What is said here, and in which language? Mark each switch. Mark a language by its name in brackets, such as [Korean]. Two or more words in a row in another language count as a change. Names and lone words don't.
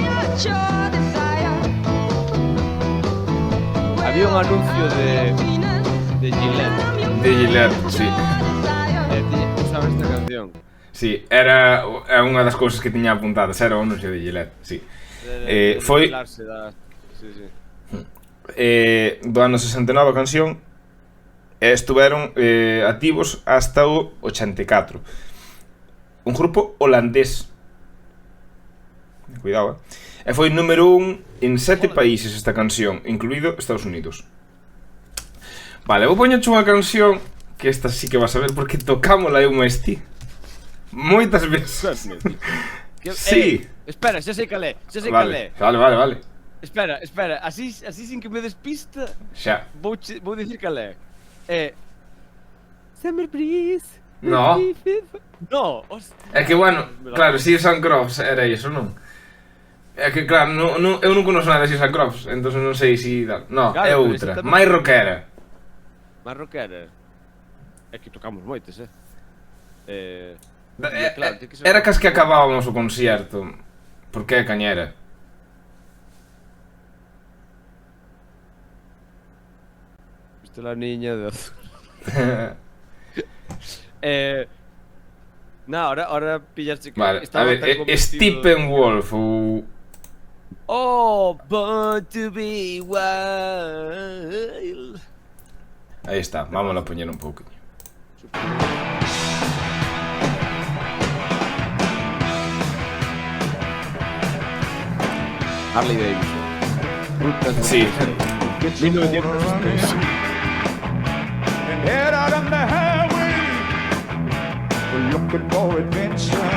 [Galician] Había un anuncio de De Gillette, sí. Tú sabes esta canción. Sí, era unha das cousas que tiña apuntadas, era o anuncio de Gillette, sí. Foi Sí, sí. do ano 69 a canción e estuveron activos hasta o 84. Un grupo holandés. Cuidado, E foi número 1 en 7 países esta canción, incluído Estados Unidos. Vale, vou poñerche unha canción que esta sí que vas a ver porque tocámola eu máis ti moitas veces. Sí. Espera, xa sei calé, Vale, vale. Espera, así sin que me despista, Xa. vou dicir calé. [English] Summer breeze. [Galician] No. No, É que, bueno, claro, Sears and Crofts era iso, non? É que, claro, eu non conozco nada de Sears and Crofts, entón non sei si... No, claro, é outra, máis rockera. Máis rockera. É que tocamos moites, Claro, era cas que acabábamos o concierto. Porque é cañera. [Spanish] Viste la niña de azul. No, ahora pillaste que... [Galician] Vale, a ver, Steppenwolf ou... [English] Oh, born to be wild. [Galician] Aí está, vamos a poñer un pouco. Harley Davidson. Sí. [English] And head out on the highway, we're looking for adventure.